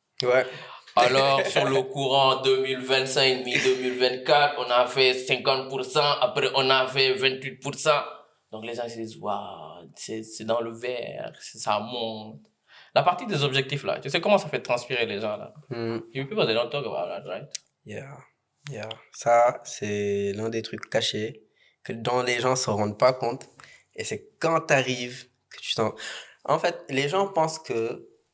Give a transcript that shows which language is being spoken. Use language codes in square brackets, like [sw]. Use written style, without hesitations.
[fr] Ouais. Alors, sur le courant 2025, mi-2024, on a fait 50%, après on a fait 28%. Donc les gens se disent, waouh, c'est dans le vert, ça monte. La partie des objectifs là, tu sais comment ça fait transpirer les gens là? [en] You people, they don't talk about that, right? Yeah. [fr] Ça, c'est l'un des trucs cachés dont les gens ne se rendent pas compte. Et c'est quand tu arrives que tu t'en... En fait, les gens pensent que...